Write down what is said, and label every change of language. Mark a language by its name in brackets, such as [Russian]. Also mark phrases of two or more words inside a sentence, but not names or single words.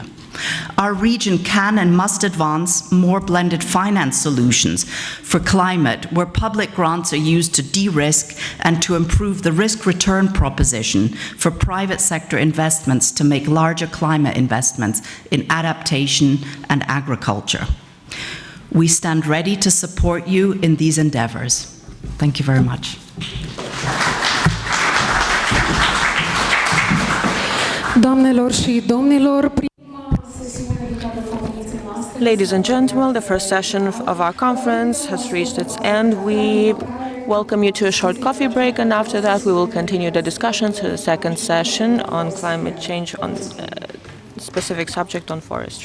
[English] Our region can and must advance more blended finance solutions for climate, where public grants are used to de-risk and to improve the risk-return proposition for private sector investments to make larger climate investments in adaptation and agriculture. We stand ready to support you in these endeavors. Thank you very much. [Romanian] Doamnelor și domnilor, [English] Ladies and gentlemen, the first session of our conference has reached its end. We welcome you to a short coffee break, and after that we will continue the discussion to the second session on climate change, on specific subject on forestry.